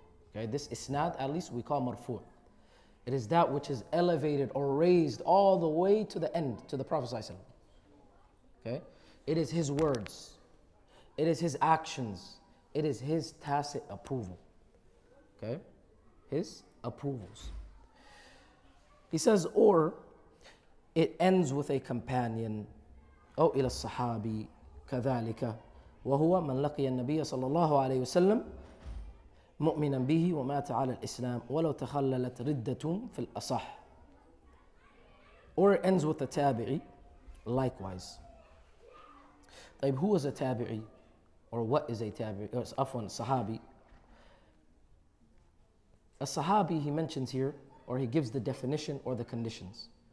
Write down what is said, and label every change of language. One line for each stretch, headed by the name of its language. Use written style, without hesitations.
English: Okay, this isnad at least we call marfu'. It is that which is elevated or raised all the way to the end, to the Prophet sallallahu alaihi wasallam. Okay, it is his words, it is his actions, it is his tacit approval. Okay, his approvals. He says, or it ends with a companion,
Arabic: أو إلى الصحابي كذلك وهو من لقي النبي صلى الله عليه وسلم مؤمنا به ومات على الإسلام ولو تخللت ردة في الأصح.
English: Or it ends with a tabi'i, likewise. طيب, who is a tabi'i? Or what is a tabi'i? Afwan, sahabi. A sahabi, he mentions here, or he gives the definition or the conditions.